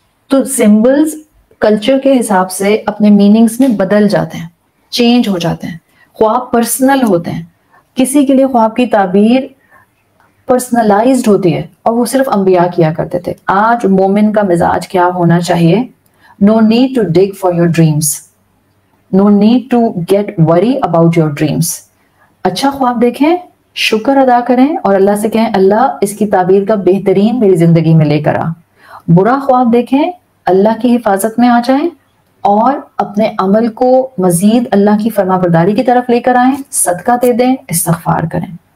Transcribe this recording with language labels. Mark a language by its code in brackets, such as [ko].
[ur] تو symbols culture کے حساب سے اپنے میننگز میں بدل جاتے ہیں، چینج ہو جاتے ہیں، خواب پرسنل ہوتے ہیں۔ کسی کے لیے خواب کی تعبیر پرسنلائزڈ ہوتی ہے اور وہ صرف انبیاء کیا کرتے تھے۔ آج مومن کا مزاج کیا ہونا چاہیے؟ [en] No need to dig for your dreams. No need to get worry about your dreams. [ur] اچھا خواب دیکھیں، شکر ادا کریں اور اللہ سے کہیں اللہ اس کی تعبیر کا بہترین میری زندگی میں لے کر آ۔ برا خواب دیکھیں، اللہ کی حفاظت میں آ جائیں اور اپنے عمل کو مزید اللہ کی فرما برداری کی طرف لے کر آئیں، صدقہ دے دیں، استغفار کریں۔